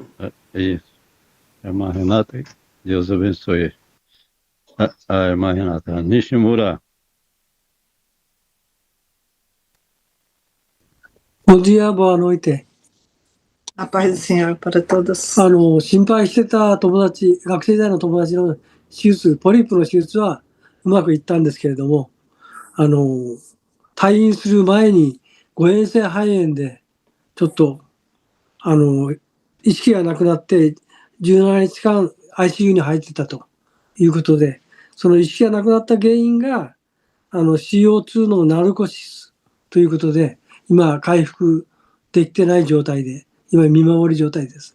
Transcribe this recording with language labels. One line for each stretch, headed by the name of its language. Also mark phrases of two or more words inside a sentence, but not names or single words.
Portuguese: Isso. Irmã Renata, Deus abençoe. A irmã Renata. Nishimura. Bom dia, boa noite. A paz do Senhor para todos.
Japanese: 心配してた友達、学生時代の友達の手術、ポリープの手術はうまくいったんですけれども、退院する前に誤嚥性肺炎で、ちょっと、意識がなくなって17日間 ICU に入ってたということで、その意識がなくなった原因が、CO2 のナルコシスということで、今回復できてない状態で、今見守り状態です。